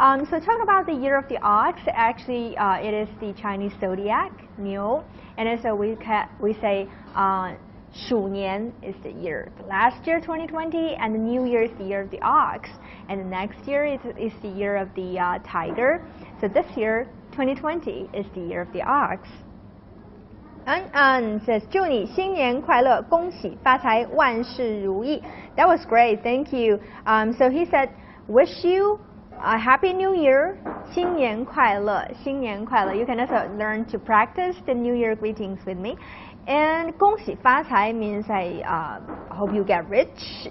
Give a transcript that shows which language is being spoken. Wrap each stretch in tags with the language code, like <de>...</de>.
<en>So talking about the year of the ox, actually it is the Chinese zodiac, 牛. And also we say 鼠年 is the year. The last year 2020 and the new year is the year of the ox. And the next year is the year of the tiger. So this year 2020 is the year of the ox. An says</en> <zh>祝你新年快乐，恭喜发财，万事如意.</zh> <en>That was great, thank you. So he said, wish you a happy new year,</en> <zh>新年快乐，新年快乐.</zh> <en>You can also learn to practice the New Year greetings with me. And</en> <zh>恭喜发财</zh> <en>means I hope you get rich.</en>